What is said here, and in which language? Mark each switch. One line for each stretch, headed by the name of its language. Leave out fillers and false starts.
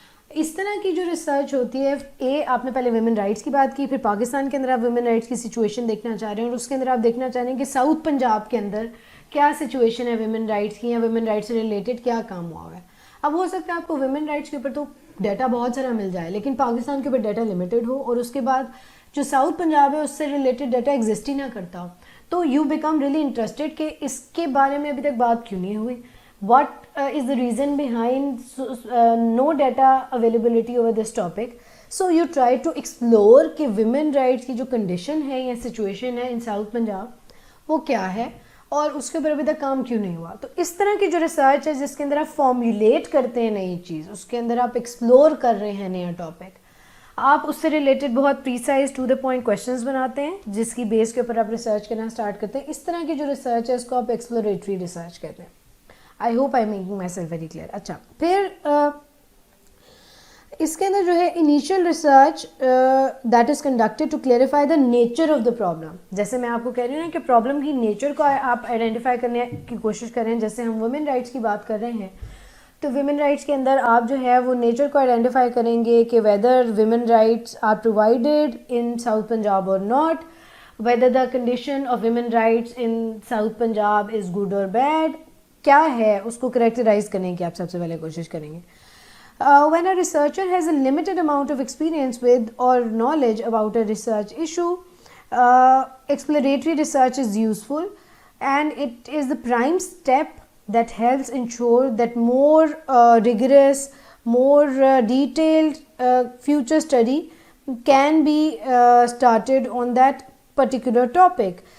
Urdu: اس طرح کی جو ریسرچ ہوتی ہے، آپ نے پہلے ویمن رائٹس کی بات کی، پھر پاکستان کے اندر آپ ویمن رائٹس کی سچویشن دیکھنا چاہ رہے ہیں، اور اس کے اندر آپ دیکھنا چاہ رہے ہیں کہ ساؤتھ پنجاب کے اندر کیا سچویشن ہے ویمن رائٹس کی، یا ویمن رائٹس سے ریلیٹڈ کیا کام ہوا ہے. اب ہو سکتا ہے آپ کو ویمن رائٹس کے اوپر تو ڈیٹا بہت سارا مل جائے، لیکن پاکستان کے اوپر ڈیٹا لمیٹڈ ہو، اور اس کے بعد جو ساؤتھ پنجاب ہے اس سے ریلیٹڈ ڈیٹا ایگزسٹ ہی نہ کرتا ہو، تو
English: you become really interested
Urdu: کہ اس کے بارے میں ابھی تک بات کیوں نہیں ہوئی.
English: What is the reason behind no data availability over this topic? So you try to explore
Urdu: کہ women rights کی جو condition ہے یا situation ہے
English: in South Punjab
Urdu: وہ کیا ہے، اور اس کے اوپر ابھی تک کام کیوں نہیں ہوا. تو اس طرح کی جو ریسرچ ہے جس کے اندر آپ فارمولیٹ کرتے ہیں نئی چیز، اس کے اندر آپ ایکسپلور کر رہے ہیں نیا ٹاپک، آپ اس سے ریلیٹڈ بہت precise to the point questions بناتے ہیں جس کی بیس کے اوپر آپ ریسرچ کرنا اسٹارٹ کرتے ہیں. اس طرح کی جو ریسرچ ہے اس کو آپ ایکسپلوریٹری ریسرچ کہتے ہیں.
English: I hope I making myself very clear.
Urdu: اچھا، پھر اس کے اندر جو ہے
English: Initial research that is conducted to clarify the nature of the problem.
Urdu: جیسے میں آپ کو کہہ رہی ہوں نا کہ پرابلم کی نیچر کو آپ آئیڈینٹیفائی کرنے کی کوشش کریں. جیسے ہم ویمن رائٹس کی بات کر رہے ہیں تو ویمن رائٹس کے اندر آپ جو ہے وہ نیچر کو آئیڈینٹیفائی کریں گے کہ
English: whether women rights are provided in South Punjab or not, whether the condition of women rights in South Punjab is good or bad,
Urdu: کیا ہے اس کو کریکٹرائز کرنے کی آپ سب سے پہلے کوشش کریں گے.
English: When a researcher has a limited amount of experience with or knowledge about a research issue, exploratory research is useful, and it is the prime step that helps ensure that more rigorous, more detailed future study can be started on that particular topic.